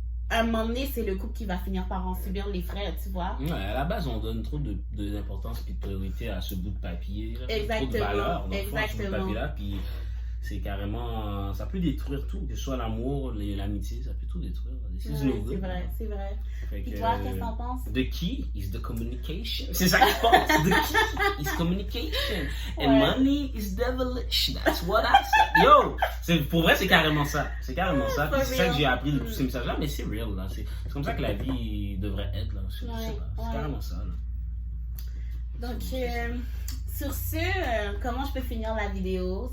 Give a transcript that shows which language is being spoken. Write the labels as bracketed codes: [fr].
[fr] à un moment donné, c'est le couple qui va finir par en subir les frais, tu vois. Ouais, à la base, on donne trop d'importance et de priorité à ce bout de papier. Là. Exactement. Trop de valeur dans Exactement. ce bout de papier-là. Puis c'est carrément... Ça peut détruire tout, que ce soit l'amour, l'amitié, ça peut tout détruire. C'est vrai, c'est vrai. Et toi, qu'est-ce que t'en penses? [en] The key is the communication. [fr] C'est ça que je pense. [en] The key is communication. And money is devilish. That's what I said. Yo! [fr] Pour vrai, c'est carrément ça. C'est carrément ça. C'est ça que j'ai appris de tous ces messages-là, mais c'est real. Là. C'est comme ça que la vie devrait être. Là. C'est carrément ça. Là. Donc, sur ce, comment je peux finir la vidéo?